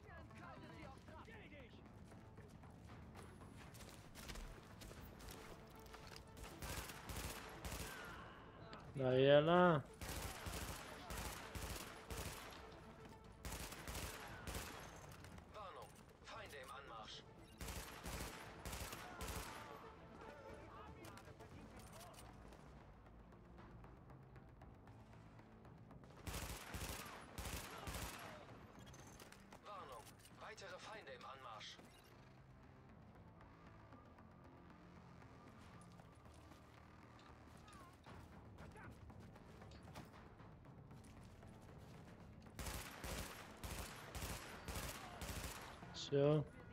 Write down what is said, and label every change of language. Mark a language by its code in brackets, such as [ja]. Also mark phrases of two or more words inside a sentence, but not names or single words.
[ru] Да ела. [de] Warnung. Feinde im Anmarsch. Warnung. Weitere Feinde im Anmarsch. [ru] Все.